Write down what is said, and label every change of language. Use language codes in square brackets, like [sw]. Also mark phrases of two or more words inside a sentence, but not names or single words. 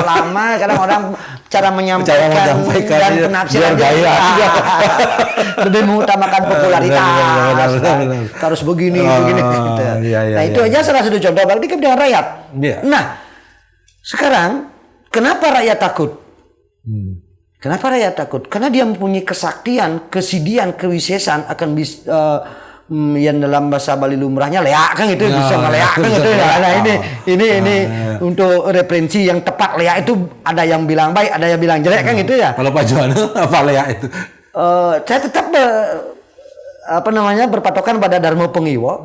[id] lama kadang orang cara menyampaikan dan penafsiran lebih mengutamakan popularitas. Harus begini. Gitu. Nah, itu aja salah satu contoh berarti kepentingan rakyat. Nah, sekarang kenapa rakyat takut? Kenapa rakyat takut? Karena dia mempunyai kesaktian, kesidian, kewisesan akan bisa yang dalam bahasa Bali lumrahnya leak kan gitu, bisa ngeleak kan gitu ya. Nah, ini untuk referensi yang tepat, leak itu ada yang bilang baik, ada yang bilang jelek kan gitu ya. Kalau Pak Juwana apa leak itu? Saya tetap berpatokan pada Darmo Pengiwa.